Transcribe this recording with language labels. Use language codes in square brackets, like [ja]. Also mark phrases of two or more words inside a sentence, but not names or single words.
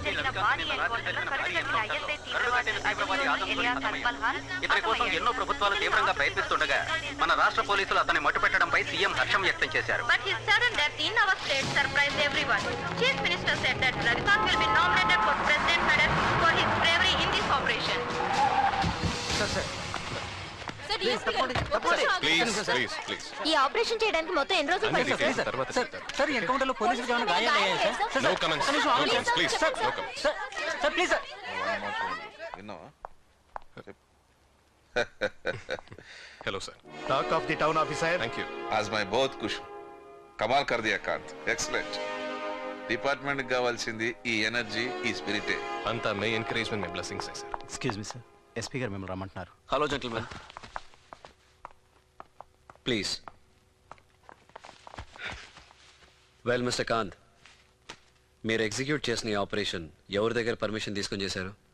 [te] బానీ ఎన్కౌంటర్లో కరుడుగట్టిన ఐఎస్ఐ తీవ్రవాది అజయ్యోను ఎలియాస్ అల్పల్హాల్ ఇతని కోసం ఎన్నో ప్రభుత్వాలు తీవ్రంగా ప్రయత్నిస్తుండగా మన రాష్ట్ర పోలీసులు అతన్ని మట్టుపెట్టడంపై సీఎం హర్షం వ్యక్తం చేశారు. [en] But his sudden death in our state surprised everyone. Chief Minister said that Ravikant will be nominated for President Medal for his bravery in this operation. please please [te] ఈ ఆపరేషన్ చేయడానికి మొత్తం ఎన్ని రోజులు అన్ని పట్టింది? డీటెయిల్స్ తర్వాత చెప్తాను. సార్ ఎన్కౌంటర్ లో పోలీసులు ఏమైనా గాయాలయ్యాయా సార్? [en] no comments please no comments. sir please sir. [te] విన్నావా? [en] hello sir. talk of the town officer. thank you. [hi] आज मैं बहुत खुश हूँ. कमाल कर दिया कांत. एक्सलेंट. [te] డిపార్ట్మెంట్ కావాల్సింది ఈ ఎనర్జీ, ఈ స్పిరిటే. అంతా మీ ఎంకరేజ్మెంట్, మీ బ్లెస్సింగ్స్ సార్. [en] excuse me sir, [te] ఎస్పీ గారు మిమ్మల్ని రమ్మంటున్నారు. [en] hello gentlemen, please. well Mister [te] కాంత్, మీరు ఎగ్జిక్యూట్ చేసిన ఈ ఆపరేషన్ ఎవరి దగ్గర పర్మిషన్ తీసుకొని చేశారు?